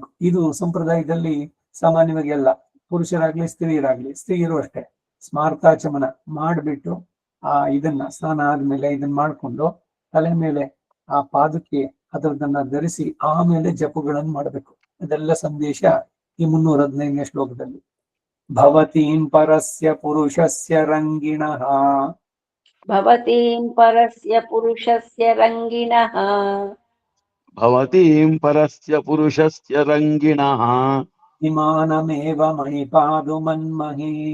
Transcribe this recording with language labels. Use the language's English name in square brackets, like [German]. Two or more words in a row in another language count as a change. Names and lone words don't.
[Kannada] ಇದು ಸಂಪ್ರದಾಯದಲ್ಲಿ ಸಾಮಾನ್ಯವಾಗಿ ಎಲ್ಲ ಪುರುಷರಾಗ್ಲಿ ಸ್ತ್ರೀಯರು ಅಷ್ಟೇ ಸ್ಮಾರ್ತಾಚಮನ ಮಾಡಿಬಿಟ್ಟು ಇದನ್ನ ಸ್ನಾನ ಆದ್ಮೇಲೆ ಇದನ್ನ ಮಾಡ್ಕೊಂಡು ತಲೆ ಮೇಲೆ ಆ ಪಾದುಕೆ ಅದರದನ್ನ ಧರಿಸಿ ಆಮೇಲೆ ಜಪಗಳನ್ನು ಮಾಡಬೇಕು. ಇದೆಲ್ಲ ಸಂದೇಶ ಈ 315ನೇ ಶ್ಲೋಕದಲ್ಲಿ. [Sanskrit] ಭವತೀಂ ಪರಸ್ಯ ಪುರುಷಸ್ಯ ರಂಗಿಣಃ भवतीं परस्य पुरुषस्य रङ्गिणः भवतीं परस्य पुरुषस्य रङ्गिणः इमानमेव मणिपादुमन्महे